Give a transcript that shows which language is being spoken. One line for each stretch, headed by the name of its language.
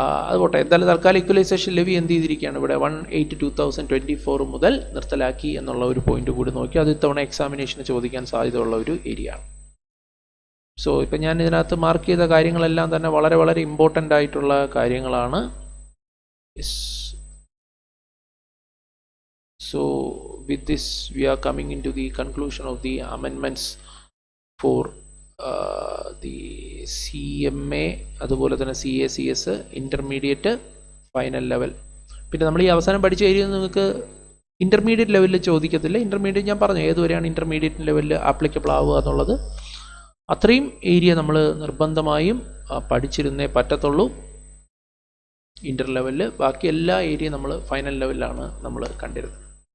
Malayalam: അതുപോട്ടെ, എന്തായാലും തൽക്കാലം ഇക്വലൈസേഷൻ ലെവി എന്ത് ചെയ്തിരിക്കുകയാണ് ഇവിടെ 1/8/2024 മുതൽ നിർത്തലാക്കി എന്നുള്ള ഒരു പോയിന്റ് കൂടി നോക്കി. അത് ഇത്തവണ എക്സാമിനേഷന് ചോദിക്കാൻ സാധ്യതയുള്ള ഒരു ഏരിയ ആണ്. സോ ഇപ്പം ഞാൻ ഇതിനകത്ത് മാർക്ക് ചെയ്ത കാര്യങ്ങളെല്ലാം തന്നെ വളരെ വളരെ ഇമ്പോർട്ടൻ്റ് ആയിട്ടുള്ള കാര്യങ്ങളാണ്.
English: yes, so with this we are coming into the conclusion of the amendments for the CMA
Malayalam: അതുപോലെ തന്നെ
English: CACS intermediate final level.
Malayalam: പിന്നെ നമ്മൾ ഈ അവസാനം പഠിച്ച ഏരിയ നിങ്ങൾക്ക് ഇൻ്റർമീഡിയറ്റ് ലെവലിൽ ചോദിക്കത്തില്ല. ഇൻ്റർമീഡിയറ്റ് ഞാൻ പറഞ്ഞു ഏതുവരെയാണ് ഇൻ്റർമീഡിയറ്റ് ലെവലിൽ ആപ്ലിക്കബിൾ ആവുക എന്നുള്ളത്. അത്രയും ഏരിയ നമ്മൾ നിർബന്ധമായും പഠിച്ചിരുന്നേ പറ്റത്തുള്ളൂ ഇൻ്റർ ലെവലിൽ. ബാക്കി എല്ലാ ഏരിയയും നമ്മൾ ഫൈനൽ ലെവലിലാണ് നമ്മൾ കണ്ടിരുന്നത്.